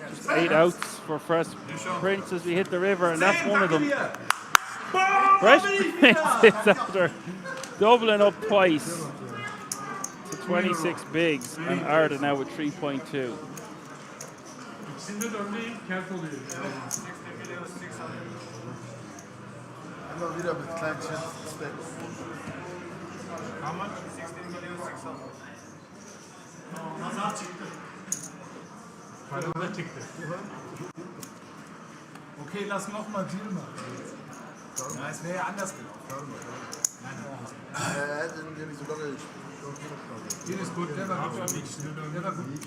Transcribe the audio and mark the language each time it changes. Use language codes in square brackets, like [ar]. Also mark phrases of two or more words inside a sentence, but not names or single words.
[en] 8 outs for Fresh Prince as we hit the river, and that's one of them. Fresh Prince is after doubling up twice to 26 bigs, and Arda now with 3.2. [tr] İkisinde de öndeyim, kent oluyor. [de] Immer wieder mit kleinen Chats. [en] How much? 16.600.000. [tr] Nazar çıktı. Paralı çıktı. [de] Okay, lass nochmal Deal machen. Ja, es wäre ja anders gelaufen. Er hätte den nicht so lange Deal ist gut, der war gut. Der war gut.